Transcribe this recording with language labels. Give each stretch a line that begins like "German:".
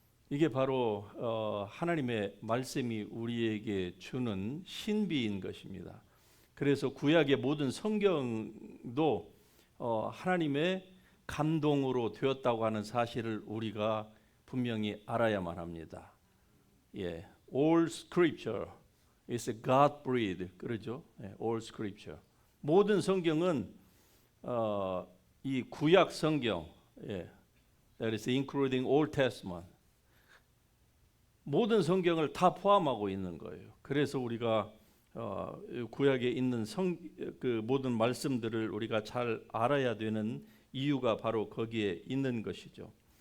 Korean: 이게 바로 하나님의 말씀이 우리에게 주는 신비인 것입니다. 그래서 구약의 모든 성경도 하나님의 감동으로 되었다고 하는 사실을 우리가 분명히 알아야만 합니다.
English: 예, all scripture is God-breathed,
Korean: 그러죠?
English: 예, all scripture.
Korean: 모든 성경은 이 구약 성경, 예,
English: that is including Old Testament.
Korean: 모든 성경을 다 포함하고 있는 거예요. 그래서 우리가 구약에 있는 그 모든 말씀들을 우리가 잘 알아야 되는 이유가 바로 거기에 있는 것이죠.